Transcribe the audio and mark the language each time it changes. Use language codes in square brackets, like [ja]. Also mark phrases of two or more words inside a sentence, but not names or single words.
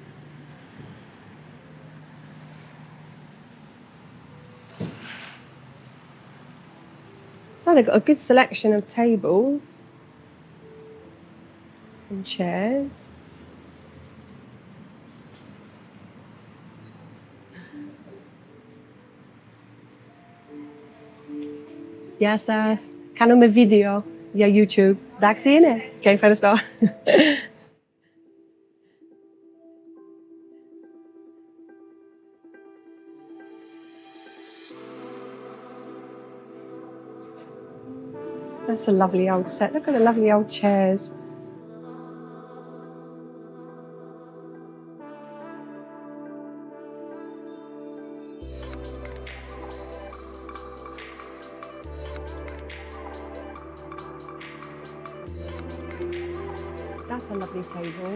[en] So they've got a good selection of tables and chairs. Yes, [el] κάνουμε video για YouTube. Εντάξει είναι. Και ευχαριστώ. [en] That's a lovely old set. Look at the lovely old chairs. That's a lovely table.